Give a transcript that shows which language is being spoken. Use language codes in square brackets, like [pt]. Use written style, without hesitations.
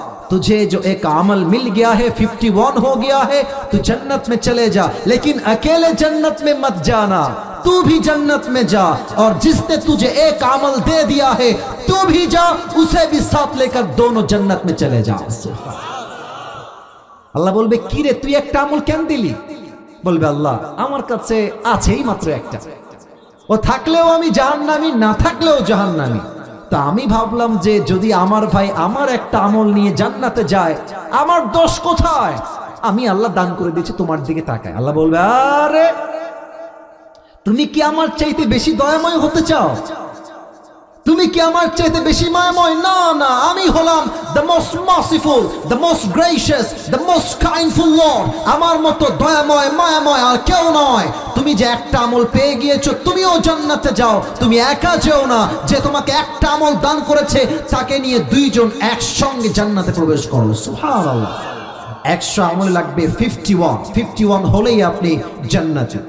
[hi] तुझे जो एक अमल मिल गया है, 51 हो गया है, तू जन्नत में चले जा, लेकिन अकेले जन्नत में मत जाना, तू भी जन्नत में जा, और जिसने तुझे एक अमल दे दिया है तू भी जा, उसे भी साथ लेकर दोनों जन्नत में चले जा। [bn] আল্লাহ বলবে কি রে তুই একটা আমল কেন দিলি? বলবে আল্লাহ আমার কাছে আছেই মাত্র একটা, ও থাকলেও আমি জাহান্নামী, না থাকলেও জাহান্নামী। তা আমি ভাবলাম যে যদি আমার ভাই আমার একটা আমল নিয়ে জান্নাতে যায়, আমার দোষ কোথায়? আমি আল্লাহ দান করে দিয়েছি, তোমার দিকে তাকায়। আল্লাহ বলবে আরে তুমি কি আমার চাইতে বেশি দয়াময় হতে চাও? তুমি কি আমার চাইতে বেশি মায়াময়? না না, আমি হলাম [en] the most merciful, the most gracious, the most kindful Lord। [bn] আমার মতো দয়াময় মায়াময় আর কেউ নয়। তুমি যে একটা আমল পেয়ে গিয়েছো, তুমিও জান্নাতে যাও, তুমি একা যেও না। যে তোমাকে একটা আমল দান করেছে তাকে নিয়ে দুইজন একসঙ্গে জান্নাতে প্রবেশ করো। সুবহানাল্লাহ। 100 আমল লাগবে 51 হলেই আপনি জান্নাতে।